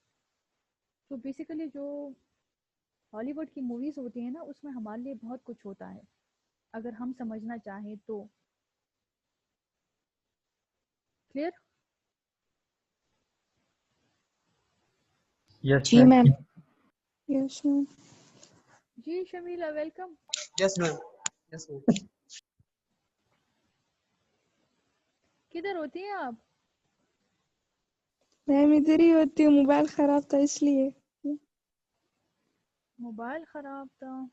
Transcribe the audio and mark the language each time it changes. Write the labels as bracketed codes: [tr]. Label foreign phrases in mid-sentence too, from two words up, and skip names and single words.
[ur] تو بیسیکلی جو ہالی ووڈ کی موویز ہوتی ہیں نا اس میں ہمارے لیے بہت کچھ ہوتا ہے اگر ہم سمجھنا چاہیں تو. کلیئر؟ یس Ji, میم. [en] ma'am. Yes, ma'am. [ur] جی شمیلا ویلکم. [en] Yes ma'am. Yes ma'am. [ur] کدھر ہوتی ہیں آپ؟ میم ادھر ہی ہوتی ہوں, موبائل خراب تھا اس لیے. موبائل خراب تھا.